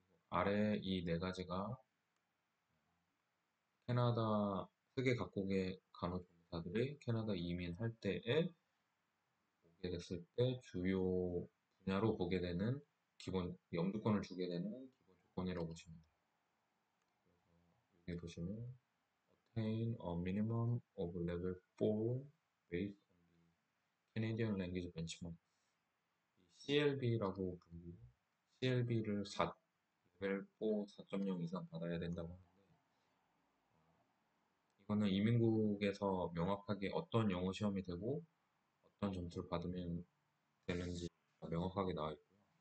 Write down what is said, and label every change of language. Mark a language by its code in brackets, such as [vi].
[ko] 아래 이 네 가지가 캐나다 세계 각국의 간호조무사들이 캐나다 이민할 때에 보게 됐을 때 주요 분야로 보게 되는 기본 영주권을 주게 되는 기본 조건이라고 보시면 돼요. 그래서 여기 보시면 [en] attain a minimum of level 4 based on the Canadian Language Benchmark. [ko] CLB라고 부르고 CLB를 4, 레벨 4 4.0 이상 받아야 된다고 하는데, 이거는 이민국에서 명확하게 어떤 영어 시험이 되고 어떤 점수를 받으면 되는지 명확하게 나와 있고요.